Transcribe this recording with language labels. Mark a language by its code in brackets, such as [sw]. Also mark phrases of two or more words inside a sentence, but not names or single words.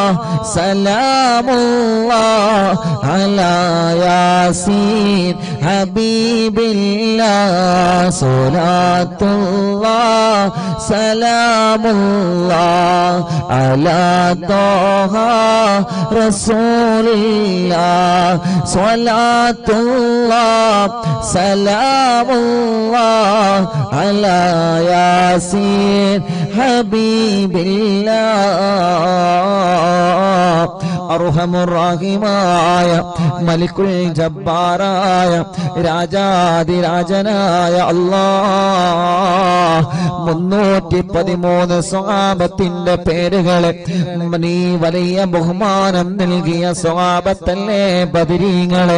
[ar] سلام الله على ياسين حبيب الله صلاة الله سلام الله على طه رسول الله صلاة الله سلام الله على ياسين حبيب [ml] الله അർഹമുർറഹീമായ മലിക്കുൽ ജബ്ബാറായ രാജാതിരാജനായ അല്ലാഹ് 313 സ്വഹാബത്തിന്റെ പേരുകളെ നീ വലിയ ബഹുമാനം നൽകിയ സ്വഹാബത്തല്ലേ ബദരീങ്ങളെ